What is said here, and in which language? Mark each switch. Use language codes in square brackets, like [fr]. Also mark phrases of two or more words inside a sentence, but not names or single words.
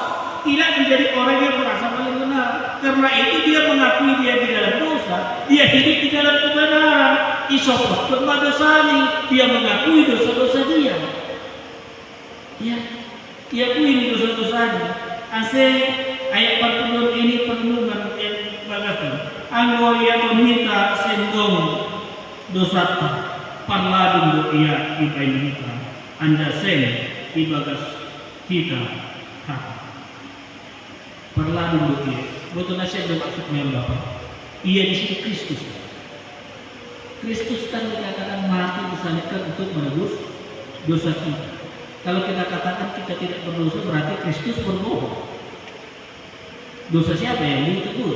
[id] Tidak menjadi orang yang merasa paling benar. Karena itu dia mengakui dia di dalam dosa. Dia hidup di dalam kebenaran. [bts] Isopot bermadosani. [id] Dia mengakui dosa-dosa dia. Dia akui dosa-dosanya. Asal ayat 40 ini perenungan yang bagatan. [bts] Anggo ya tonita sendong dosata. Parladung do ia ibain kita. Anda sen ibagas kita. Parladung do ia. [id] Betul nasihat bermaksudnya apa? Ia di sini Kristus. Kristus kan dikatakan mati disalibkan untuk menebus dosa kita. Kalau kita katakan kita tidak berdosa berarti Kristus berbohong. Dosa siapa yang ditebus?